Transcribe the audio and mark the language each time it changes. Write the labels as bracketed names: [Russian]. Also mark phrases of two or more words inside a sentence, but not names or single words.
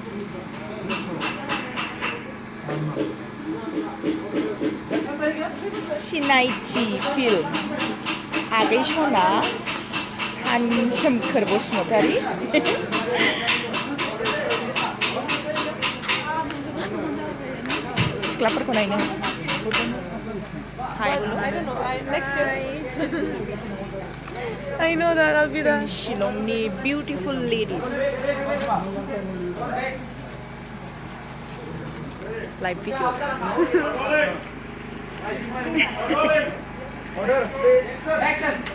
[Bodo] सिनायथि फिल्म आगै सना सानसोमखोर बसुमतारी सिख्लाफोरखौ नायनो Hi. [English] I don't know. Next year. I know that I'll be there. Shillongni beautiful ladies. Live video. Order, please. Action.